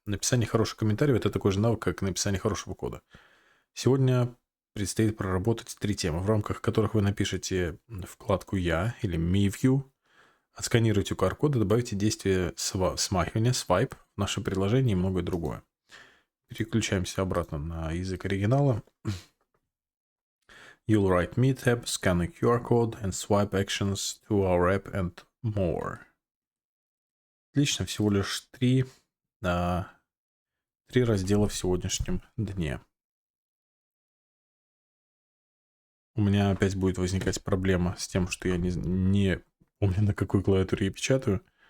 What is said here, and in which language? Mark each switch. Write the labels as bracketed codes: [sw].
[ru] Написание хороших комментариев – это такой же навык, как написание хорошего кода. Сегодня предстоит проработать 3 темы, в рамках которых вы напишите вкладку «Я» или «Me-View», отсканируйте QR-коды, добавите действие смахивания, swipe в наше приложение и многое другое. Переключаемся обратно на язык оригинала. [en] You'll write me tab, scan a QR code and swipe actions to our app and more. [ru] Отлично, всего лишь 3 раздела в сегодняшнем дне. У меня опять будет возникать проблема с тем, что я не помню, на какой клавиатуре я печатаю.